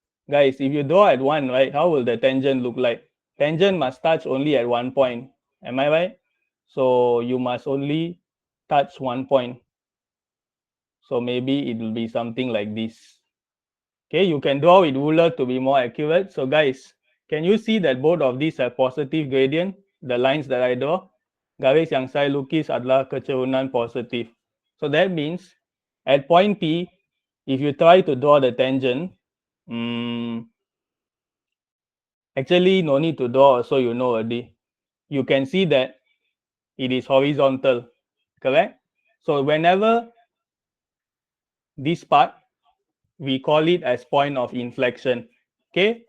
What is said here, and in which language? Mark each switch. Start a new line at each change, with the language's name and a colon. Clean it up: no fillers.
English: Guys, if you draw at 1, right, how will the tangent look like? Tangent must touch only at one point. Am I right? So you must only touch one point. So maybe it will be something like this. Okay, you can draw with ruler to be more accurate. So guys, can you see that both of these have positive gradient? The lines that I draw,
Malay: garis yang saya lukis adalah kecerunan positif.
English: So that means at point P, if you try to draw the tangent, actually no need to draw, so you know already. You can see that it is horizontal, correct? So whenever this part, we call it as point of inflection, okay?